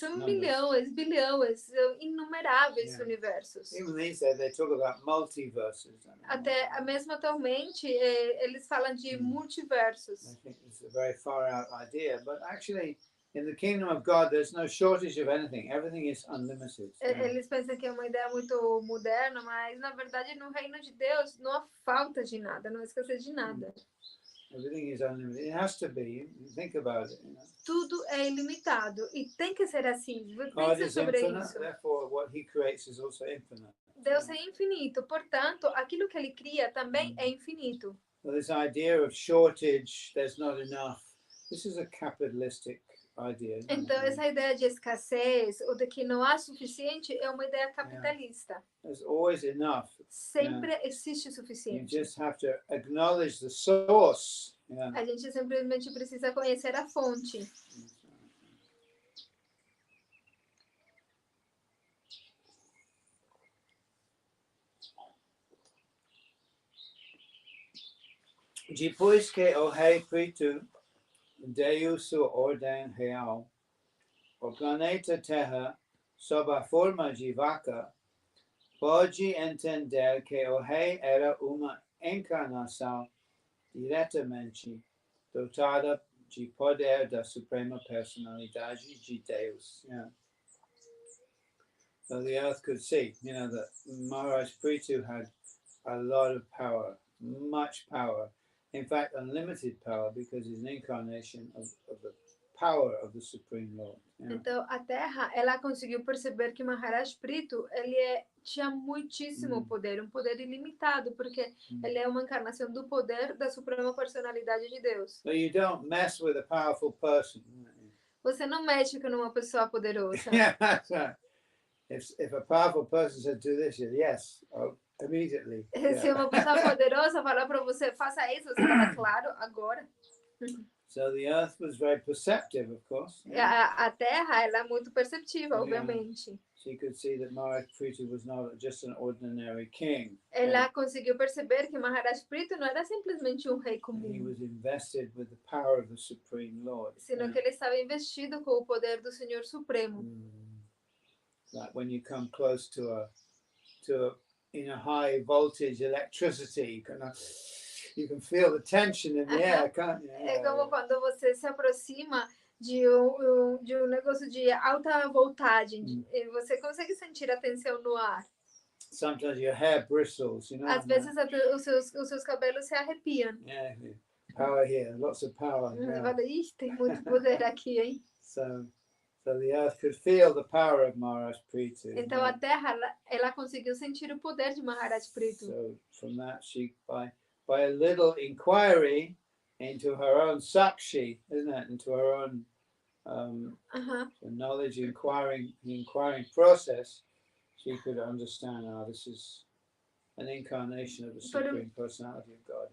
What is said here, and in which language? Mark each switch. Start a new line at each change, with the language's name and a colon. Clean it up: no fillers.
Portuguese: São milhões, bilhões, inumeráveis universos.
English: Even these days they talk about multiverses.
Portuguese: Até mesmo atualmente eles falam de multiversos.
English: I think it's a very far out idea, but actually in the kingdom of God there's no shortage of anything. Everything is unlimited.
Portuguese: Eles pensam que é uma ideia muito moderna, mas na verdade no reino de Deus não há falta de nada, não há escassez de nada.
English: Everything is unlimited. It has to be. Think about it.
Portuguese: Tudo é ilimitado e tem que ser assim.
English: God is
Portuguese: sobre
English: infinite,
Portuguese: isso.
English: therefore what he creates is also infinite.
Portuguese: Deus é infinito, portanto, aquilo que ele cria também é infinito.
English: Well, this idea of shortage, there's not enough. This is a capitalistic idea.
Portuguese: Então, essa ideia de escassez ou de que não há suficiente é uma ideia capitalista.
English: There's always enough.
Portuguese: Sempre existe o
English: You
Portuguese: suficiente.
English: just have to acknowledge the source.
Portuguese: A gente simplesmente precisa conhecer a fonte. Depois que o rei Pritu deu sua ordem real, o planeta Terra, sob a forma de vaca, pode entender que o rei era uma encarnação diretamente dotada de poder da Suprema Personalidade de Deus.
English: So the earth could see, that Maharaj Pritu had a lot of power, much power. In fact, unlimited power, because he's an incarnation of the power of the Supreme Lord.
Portuguese: Então, a Terra, ela conseguiu perceber que Maharaj Pritu, tinha muitíssimo poder, um poder ilimitado, porque ele é uma encarnação do poder da Suprema Personalidade de Deus.
English: So you don't mess with a powerful person.
Portuguese: Você não mexe com uma pessoa poderosa.
English: Yeah, that's right. If a powerful person said do this, yes, immediately.
Portuguese: Se uma pessoa poderosa falar para você, faça isso, você fala, claro, agora.
English: So the earth was very perceptive, of course.
Portuguese: A Terra, ela é muito perceptiva, obviamente.
English: She could see that Maharaj Pritu was not just an ordinary king.
Portuguese: Ela conseguiu perceber que Maharaj Pritu não era simplesmente um rei comum.
English: He was invested with the power of the Supreme Lord.
Portuguese: Sino que ele estava investido com o poder do Senhor Supremo.
English: Like when you come close to a high voltage electricity, you can feel the tension in the air, can't you?
Portuguese: É como quando você se aproxima de um negócio de alta voltagem, e você consegue sentir a tensão no ar.
English: Sometimes your hair bristles,
Portuguese: Às vezes os seus cabelos se arrepiam.
English: Yeah, power here, lots of power.
Portuguese: Você fala, ixi, tem muito poder aqui, hein?
English: So the earth could feel the power of Maharaj Pritu.
Portuguese: Então a Terra, ela conseguiu sentir o poder de Maharaj Pritu.
English: So from that, she by a little inquiry into her own sakshi, isn't it? Into her own knowledge, the inquiring process, she could understand, this is an incarnation of the Supreme Personality of God.